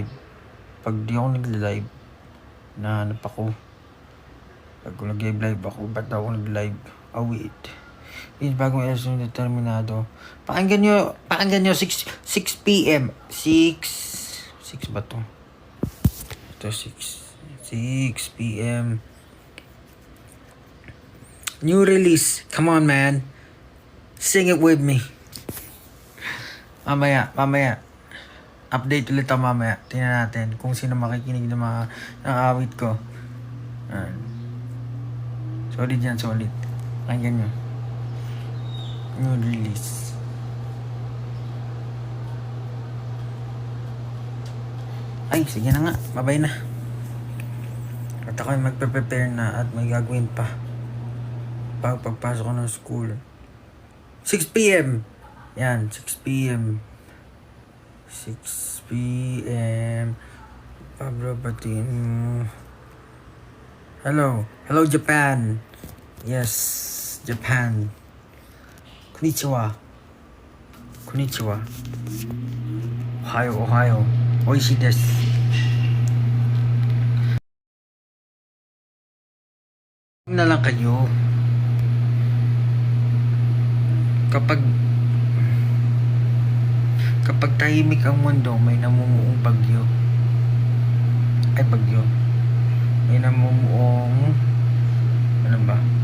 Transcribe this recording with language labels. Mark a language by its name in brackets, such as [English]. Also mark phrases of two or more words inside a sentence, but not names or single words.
[Filipino] Pag di ako nag-live, nahanap ako. Pag nag-live ako, ba't ako nag-live? [English] Oh, wait. [Filipino] Yung bagong episode ng Determinado. Pakinggan nyo 6 p.m. 6 ba to? Ito 6 p.m. [English] New release. Come on, man. Sing it with me. [Filipino] Mamaya. Update ulit ako mamaya. Tingnan natin kung sino makikinig ng mga awit ko. Solid yan, solid. Pakinggan nyo. [English] New release. [Filipino] Ay, sige na nga. Babay na. At ako ay magpe-prepare na at may gagawin pa. Pagpasok ko ng school. 6 p.m. Yan, 6 p.m. 6 p.m. [English] Pablo Patino. Hello, Japan. Yes, Japan. [Japanese] Konnichiwa. Ohayo. おいしいです. [Filipino] Na lang kayo. Kapag tahimik ang mundo, may namumuong bagyo. May namumuong ano ba?